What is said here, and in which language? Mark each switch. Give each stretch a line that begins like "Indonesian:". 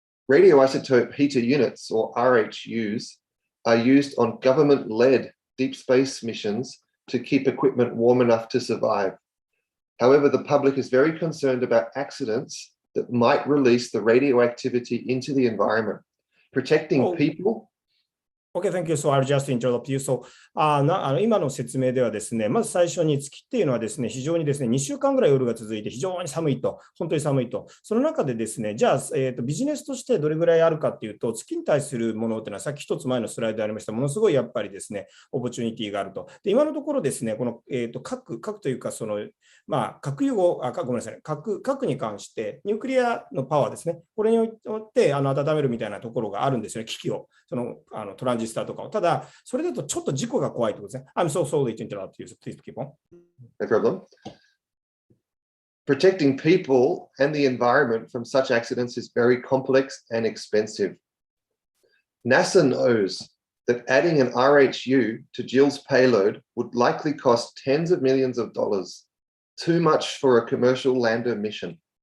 English: Radioisotope heater units, or RHUs, are used on government-led deep space missions to keep equipment warm enough to survive. However, the public is very concerned about accidents that might release the radioactivity into the environment. Protecting people.Okay, thank you. So I'll just interrupt you.
Japanese: So, 今の説明ではですね、まず最初に月っていうのはですね、非常にですね、2週間ぐらい夜が続いて非常に寒いと、本当に寒いと。その中でですね、じゃあ、ビジネスとしてどれぐらいあるかっていうと、月に対するものっていうのは、さっき一つ前のスライドでありました、ものすごいやっぱりですね、オポチュニティがあると。で、今のところですね、この、核というか、核融合、ごめんなさい、核に関して、ニュークリアのパワーですね、これによって温めるみたいなところがあるんですよね、機器を、トランジジスターとかを。ただ、それだとちょっと事故が怖いってことですね。
English: I'm so sorry to interrupt you. Please keep on. No problem. Protecting people and the environment from such accidents is very complex and expensive. NASA knows that adding an RHU to Jill's payload would likely cost tens of millions of dollars, too much for a commercial lander mission.